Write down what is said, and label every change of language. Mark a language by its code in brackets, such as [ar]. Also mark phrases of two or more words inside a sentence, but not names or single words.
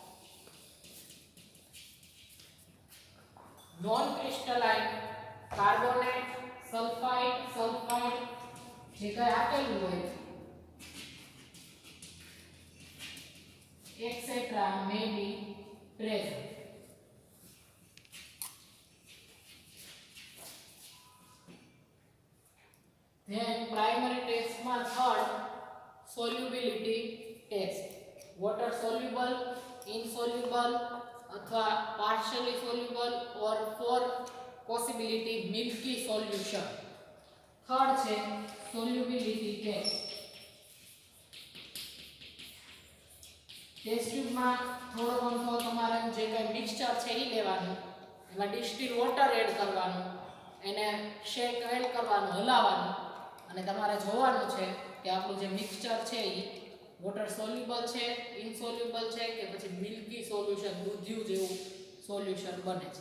[en] non crystalline carbonate, sulphide [gu] જે કંઈ આપેલું હોય [en] etcetera may be present. Then primary test માં third solubility test, water soluble, insoluble અથવા partially soluble or for possibility milky solution। થર્ડ છે solubility test। test tubeમાં [gu] થોડો ઘણો તમારે જે કંઈ મિક્સચર છે એ લેવાનું, એમાં [en] distil water [gu] એડ કરવાનું, એને [en] shake add [gu] કરવાનું, હલાવવાનું, અને તમારે જોવાનું છે કે આપણું જે મિક્સચર છે એ [en] water soluble [gu] છે, ઇનસોલ્યુબલ છે કે પછી [en] milky solution, [gu] દૂધિયું જેવું સોલ્યુશન બને છે।